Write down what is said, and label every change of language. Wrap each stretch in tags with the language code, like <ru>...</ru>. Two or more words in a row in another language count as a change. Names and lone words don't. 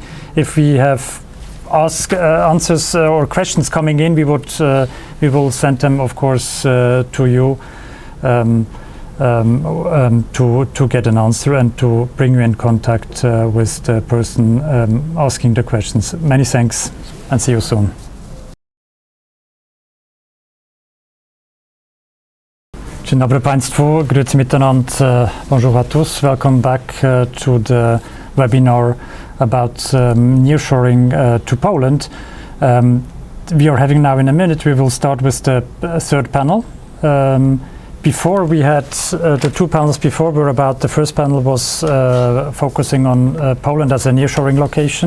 <en>If we have answers or questions coming in, we will send them, of course, to you to get an answer and to bring you in contact with the person asking the questions. Many thanks and see you soon.</en> <pl>Dzień dobry Państwu,</pl> <gsw>grüezi miteinander,</gsw> <fr>bonjour à tous,</fr> <en>welcome back to the webinar about nearshoring to Poland. We are having now in a minute, we will start with the third panel. Before we had the two panels before were about, the first panel was focusing on Poland as a nearshoring location.</en>